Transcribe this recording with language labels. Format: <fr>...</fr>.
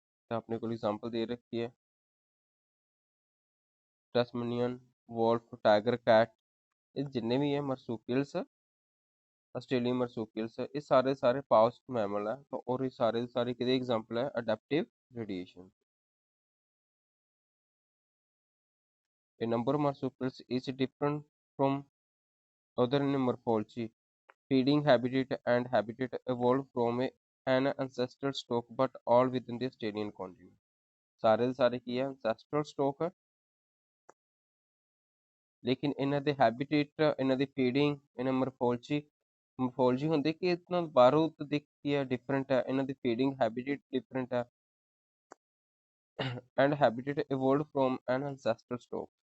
<pa>ਤਾਂ ਆਪਣੇ ਕੋਲ ਐਗਜ਼ਾਮਪਲ ਦੇ ਰੱਖੀ ਹੈ, ਟੈਸਮੇਨੀਅਨ ਵੋਲਫ, ਟਾਈਗਰ ਕੈਟ, ਇਹ ਜਿੰਨੇ ਵੀ ਹੈ ਮਰਸੂਪੀਅਲਸ, ਆਸਟ੍ਰੇਲੀਅਨ ਮਰਸੂਪੀਅਲਸ, ਇਹ ਸਾਰੇ ਪਾਊਚ ਮੈਮਲ ਹੈ, ਔਰ ਇਹ ਸਾਰੇ ਕਿਹਦੇ ਐਗਜ਼ਾਮਪਲ ਹੈ, ਅਡੈਪਟਿਵ radiation.</pa> <en>A number of marsupials is different from other in morphology, feeding habitat and habitat evolved from an ancestral stock, but all within the Australian continent.</en> <pa>ਸਾਰੇ ਦੇ ਸਾਰੇ ਕੀ ਹੈ, ancestral stock ਹੈ, ਲੇਕਿਨ ਇਹਨਾਂ ਦੇ ਹੈਬਿਟੇਟ, ਇਹਨਾਂ ਦੀ ਫੀਡਿੰਗ, ਇਹਨਾਂ ਮੋਰਫੋਲੋਜੀ ਹੁੰਦੀ ਕਿ ਇਹਨਾਂ ਬਾਹਰੋਂ ਤਾਂ ਦੇਖੀ ਹੈ ਡਿਫਰੈਂਟ ਹੈ, ਇਹਨਾਂ ਦੀ ਫੀਡਿੰਗ ਹੈਬਿਟੇਟ ਡਿਫਰੈਂਟ ਹੈ,</pa> <en>And habitat evolved from an ancestral stock.</en>